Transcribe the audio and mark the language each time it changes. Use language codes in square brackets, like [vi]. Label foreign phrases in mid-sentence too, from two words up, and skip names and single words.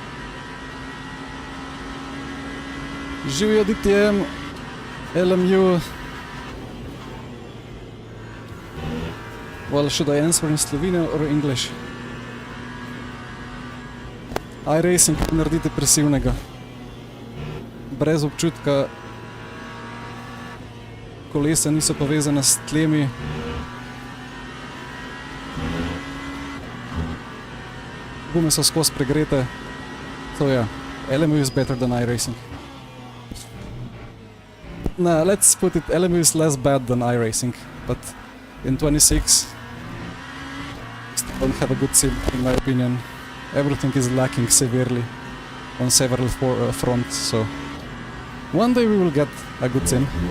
[sl] Živijo DTM, LMU. [en] Well, should I answer in Slovenian or English? [sl] iRacing naredi depresivnega. Brez občutka. Kolesa niso povezana s tlemi. Gume so skozi pregrete. [en] So yeah, LMU is better than iRacing. Nah, let's put it, LMU is less bad than iRacing, but in 26 still don't have a good sim, in my opinion. Everything is lacking severely on several fronts, so one day we will get a good sim.